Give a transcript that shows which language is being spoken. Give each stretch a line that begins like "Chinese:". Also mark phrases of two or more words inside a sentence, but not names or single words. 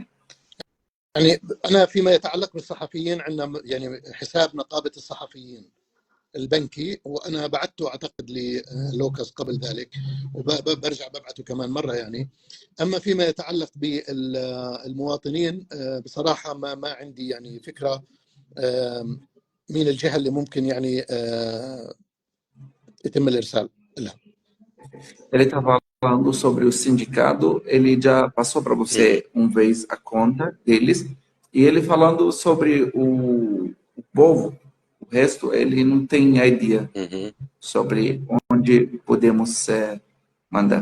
Arabic: أنا فيما يتعلق بالصحفيين عندنا يعني حساب نقابة الصحفيين البنكي، وأنا بعته أعتقد للوكاس قبل ذلك وبرجع ببعته كمان مرة يعني. أما فيما يتعلق بالمواطنين بصراحة ما عندي يعني فكرة مين الجهة اللي ممكن يعني يتم الإرسال لها.
Portuguese: Ele está falando sobre o sindicato, ele já passou para você uma vez a conta deles, e ele falando sobre o povo, o resto ele não tem ideia sobre onde podemos mandar.